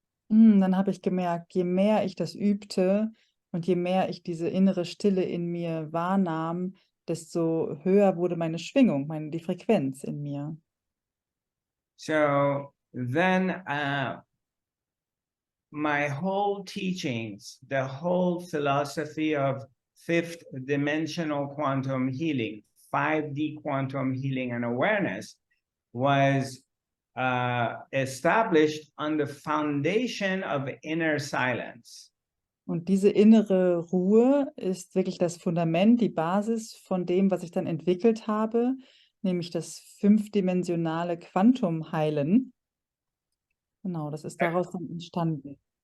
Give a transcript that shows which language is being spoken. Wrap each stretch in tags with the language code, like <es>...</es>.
<de>Dann habe ich gemerkt, je mehr ich das übte und je mehr ich diese innere Stille in mir wahrnahm, desto höher wurde meine Schwingung, die Frequenz in mir.</de> <en>So then my whole teachings, the whole philosophy of fifth dimensional quantum healing, 5D quantum healing and awareness was established on the foundation of inner silence.</en> <de>Und diese innere Ruhe ist wirklich das Fundament, die Basis von dem, was ich dann entwickelt habe, nämlich das fünfdimensionale Quantumheilen. Genau, das ist daraus dann entstanden.</de>